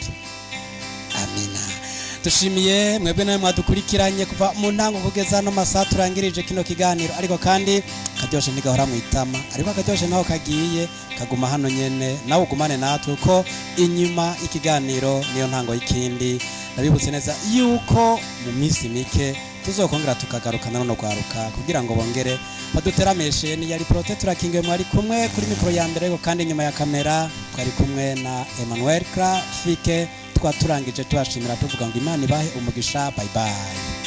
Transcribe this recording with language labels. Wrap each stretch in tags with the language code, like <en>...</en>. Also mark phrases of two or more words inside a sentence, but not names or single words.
<rn>Amina. Dushimiye mwebwe nawe mwadukurikiranye kuva mu ntango kugeza no masaha turangirije kino kiganiro ariko kandi karyoshe ntigahora mu itama ariko karyoshe naho kagiye kaguma hano nyene nawe ugumane natwe ko inyuma ikiganiro niyo ntango y'ikindi nabibutse neza yuko mu minsi mike tuzokongera tukagarukana no kwaruka kugira ngo bongere baduterameshe ni yari Protector King mwari kumwe kuri mikro ya mbere ariko kandi nyuma ya kamera twari kumwe na Emmanuel Krafike twaturangije tubashimira tuvuga ngo Imana ibahe umugisha. Bye bye.</rn>